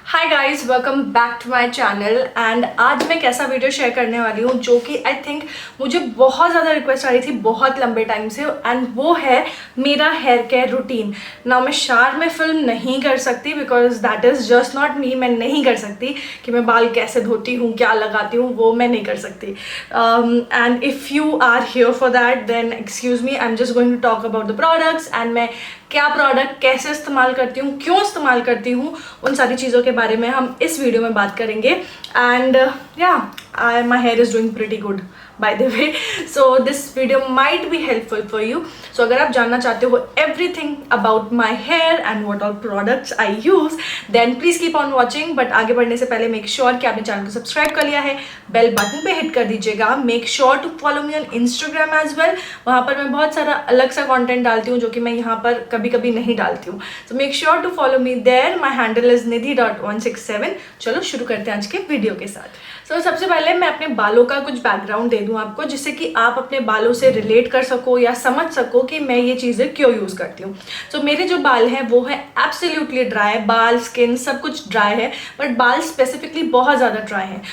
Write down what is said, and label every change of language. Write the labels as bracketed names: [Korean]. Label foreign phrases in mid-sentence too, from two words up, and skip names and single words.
[English] Hi guys, welcome back to my channel. [Hindi] एंड आज मैं कैसा वीडियो शेयर करने वाली हूँ जो कि [English] I think [Hindi] मुझे बहुत ज़्यादा रिक्वेस्ट आ रही थी बहुत लंबे टाइम से, एंड वो है मेरा [English] hair care routine. [Hindi] ना मैं शार में फिल्म नहीं कर सकती [English] because that is just not me. [Hindi] मैं नहीं कर सकती कि मैं बाल कैसे धोती हूँ, क्या लगाती हूँ, वो मैं नहीं कर सकती। [English] and if you are here for that then excuse me, I am just going to talk about the products [Hindi] एंड मैं क्या प्रोडक्ट कैसे इस्तेमाल करती हूँ, क्यों इस्तेमाल करती हूँ, उन सारी चीज़ों के बारे में हम इस वीडियो में बात करेंगे। [English] and my hair is doing pretty good by the way, so this video might be helpful for you. So [Hindi] अगर आप जानना चाहते हो [English] everything about my hair and what all products I use, then please keep on watching. [Hindi] But आगे बढ़ने से पहले [English] make sure [Hindi] कि आपने चैनल को सब्सक्राइब कर लिया है, [English] bell button [Hindi] पे हिट कर दीजिएगा। [English] Make sure to follow me on Instagram as well. [Hindi] वहाँ पर मैं बहुत सारा अलग सा कंटेंट डालती हूँ जो कि मैं यहाँ पर कभी कभी नहीं डालती हूँ। [English] So make sure to follow me there. My handle is nidhi.167. [Hindi] चलो शुरू करते हैं आज के वीडियो के साथ। So सबसे पहले मैं अपने बालों का कुछ बैकग्राउंड दे दूं आपको, जिससे कि आप अपने बालों से रिलेट कर सको या समझ सको कि मैं ये चीज़ें क्यों यूज़ करती हूँ। So मेरे जो बाल हैं वो है [English] absolutely dry, [Hindi] बाल स्किन सब कुछ ड्राई है, बट बाल स्पेसिफिकली बहुत ज़्यादा ड्राई हैं।